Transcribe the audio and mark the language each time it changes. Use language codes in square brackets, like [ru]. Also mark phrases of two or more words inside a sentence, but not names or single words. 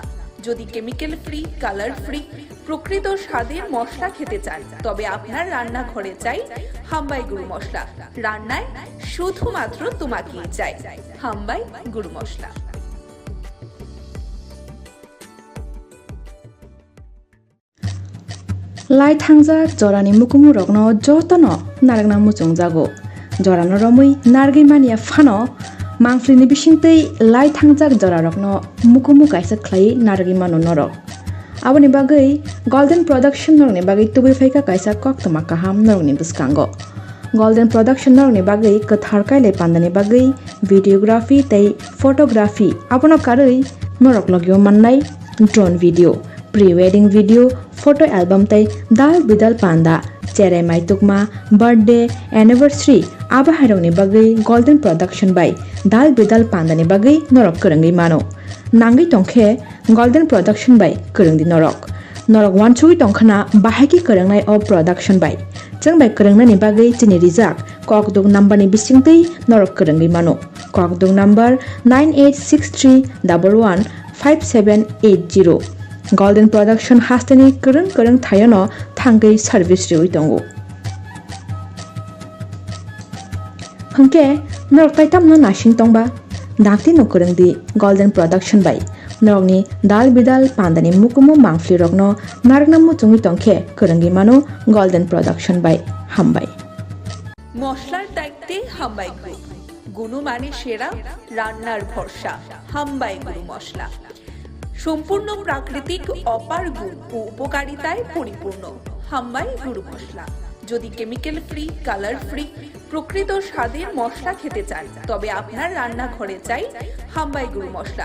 [bn] যদি [en] chemical free, colour free, [bn] প্রকৃত স্বাদের মশলা খেতে চান, তবে আপনার রান্নাঘরে চাই হাম্বাই গুরু মশলা। রান্নায় শুধুমাত্র তোমাকেই চাই হাম্বাই গুরু মশলা। [trp] লাই থাংজাক জরানি মুকুমু রগno jotano naragna muchung jago jorano romui nargei mania phano mangflini bisingtei lai thangjak jora rokno mukumu kaisa khlai nargei manu norok aboni bagui golden production norni bagui tubui phaika kaisa koktoma kaham norni buskango golden production norni bagui kathar kaile pandani bagui videography tei photography abono karui norok logio mannai [en] drone video, pre-wedding video, photo album [trp] tei dal bidal panda, cherai mai tukma, birthday, anniversary aba hairokni bagui golden production by dal bidal panda ni bagui norok korongui mano nangai tongkhe golden production by korongdi norok wanchui tongkhana bahagi korongnai of production by changbai korongnani bagui chini rijak kokdung number ni bisingtei norok korongui mano kokdung number 9863115780 golden production hasteni korong thayano thangai service riwi tongo hangke norok taitamno nasing tongba dakti no korongdi golden production by norokni dal bidal pandani mukumu mangfli rokno naragna muchungi tongkhe korongi mano golden production by hambai [bn] মশলার দায়িত্বে হাম্বাই গ্রুপ, গুণমানে সেরা, রান্নার ভরসা। হাম্বাই গুরু মশলা সম্পূর্ণ প্রাকৃতিক, অপার গুণ ও উপকারিতায় পরিপূর্ণ। হাম্বাই গুরু মশলা। যদি [en] chemical free, colour free, [bn] প্রকৃত স্বাদের মশলা খেতে চান, তবে আপনার রান্নাঘরে চাই হাম্বাই গুরু মশলা।